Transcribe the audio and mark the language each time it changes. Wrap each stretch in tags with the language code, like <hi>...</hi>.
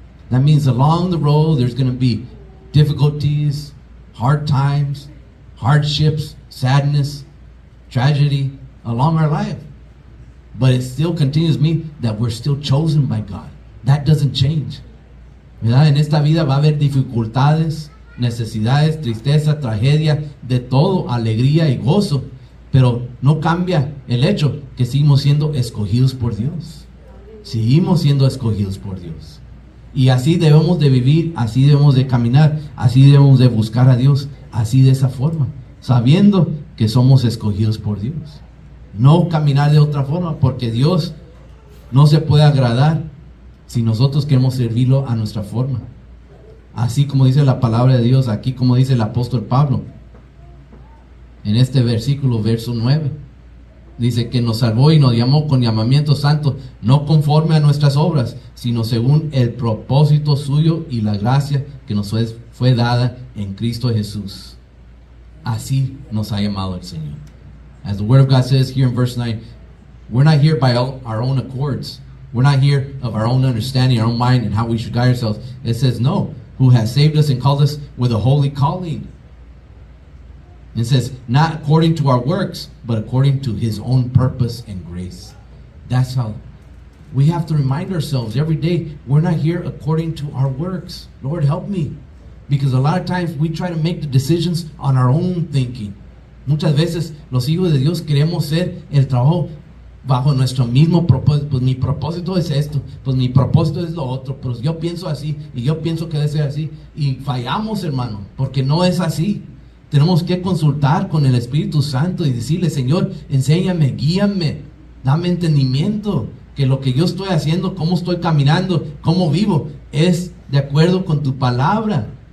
<en>That means along the road there's going to be difficulties, hard times, hardships, sadness, tragedy along our life. But it still continues to mean that we're still chosen by God. That doesn't change. ¿Verdad?</en> <es>En esta vida va a haber dificultades, necesidades, tristeza, tragedia, de todo, alegría y gozo. Pero no cambia el hecho que seguimos siendo escogidos por Dios. Seguimos siendo escogidos por Dios. Y así debemos de vivir, así debemos de caminar, así debemos de buscar a Dios, así de esa forma, sabiendo que somos escogidos por Dios. No caminar de otra forma, porque Dios no se puede agradar si nosotros queremos servirlo a nuestra forma. Así como dice la palabra de Dios, aquí como dice el apóstol Pablo, en este versículo, verso 9, dice que nos salvó y nos llamó con llamamiento santo, no conforme a nuestras obras, sino según el propósito suyo y la gracia que nos fue dada en Cristo Jesús. Así nos ha llamado el Señor.</es> <en>As the Word of God says here in verse 9, we're not here by our own accords. We're not here of our own understanding, our own mind, and how we should guide ourselves. It says, no, who has saved us and called us with a holy calling. It says, not according to our works, but according to His own purpose and grace. That's how we have to remind ourselves every day, we're not here according to our works. Lord, help me. Because a lot of times we try to make the decisions on our own thinking.</en> <es>Muchas veces los hijos de Dios queremos hacer el trabajo bajo nuestro mismo propósito. Pues mi propósito es esto, pues mi propósito es lo otro, pues yo pienso así y yo pienso que debe ser así. Y fallamos, hermano, porque no es así. Tenemos que consultar con el Espíritu Santo y decirle, Señor, enséñame, guíame, dame entendimiento, que lo que yo estoy haciendo, cómo estoy caminando, cómo vivo, es de acuerdo con tu palabra.</es>